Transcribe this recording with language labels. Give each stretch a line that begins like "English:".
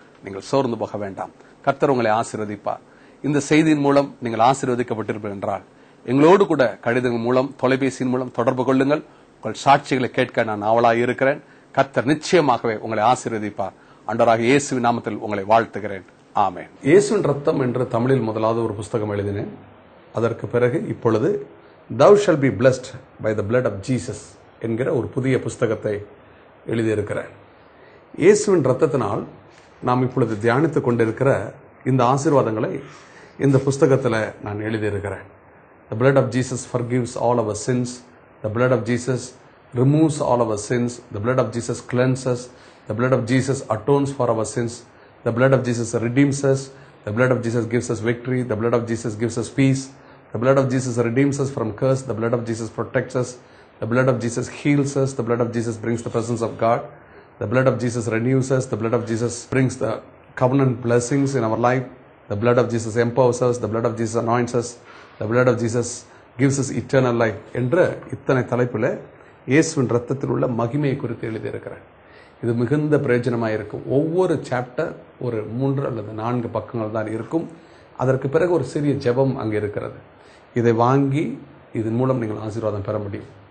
Tamil: நீங்கள் சோர்ந்து போக வேண்டாம். கர்த்தர் உங்களை ஆசீர்வதிப்பார். இந்த செய்தியின் மூலம் நீங்கள் ஆசீர்வதிக்கப்பட்டிருப்பீர்கள் என்றால் எங்களோடு கூட கடிதங்கள் மூலம், தொலைபேசியின் மூலம் தொடர்பு கொள்ளுங்கள். உங்கள் சாட்சிகளை கேட்க நான் ஆவலாக இருக்கிறேன். கர்த்தர் நிச்சயமாகவே உங்களை ஆசீர்வதிப்பார். ஆண்டவராகிய இயேசுவின் நாமத்தில் உங்களை வாழ்த்துகிறேன். ஆமென். இயேசுவின் ரத்தம் என்று தமிழில் முதலாவது ஒரு புத்தகம் எழுதினேன். அதற்கு பிறகு இப்பொழுது
English: Thou shall be blessed by the blood of Jesus
Tamil: என்கிற ஒரு புதிய புஸ்தகத்தை எழுதியிருக்கிறேன். இயேசுவின் ரத்தத்தினால் நாம் இப்பொழுது தியானித்துக் கொண்டிருக்கிற இந்த ஆசீர்வாதங்களை இந்த புஸ்தகத்தில் நான் எழுதியிருக்கிறேன்.
English: The blood of Jesus forgives all our sins. The blood of Jesus removes all our sins. The blood of Jesus cleanses. The blood of Jesus atones for our sins. The blood of Jesus redeems us. The blood of Jesus gives us victory. The blood of Jesus gives us peace. The blood of Jesus redeems us from curse. The blood of Jesus protects us. The blood of Jesus heals us. The blood of Jesus brings the presence of God. The blood of Jesus renews us. The blood of Jesus brings the covenant blessings in our life. The blood of Jesus empowers us. The blood of Jesus anoints us. The blood of Jesus gives us eternal life.
Tamil: என்ற இத்தனை தலைப்பில் இயேசுவின் ரத்தத்தில் உள்ள மகிமையை குறித்து எழுதியிருக்கிறேன். இது மிகுந்த பிரயோஜனமாக இருக்கும். ஒவ்வொரு சாப்டர் ஒரு 3 அல்லது 4 பக்கங்கள் தான் இருக்கும். அதற்கு பிறகு ஒரு சிறிய ஜெபம் அங்கே இருக்கிறது. இதை வாங்கி இதன் மூலம் நீங்கள் ஆசீர்வாதம் பெற முடியும்.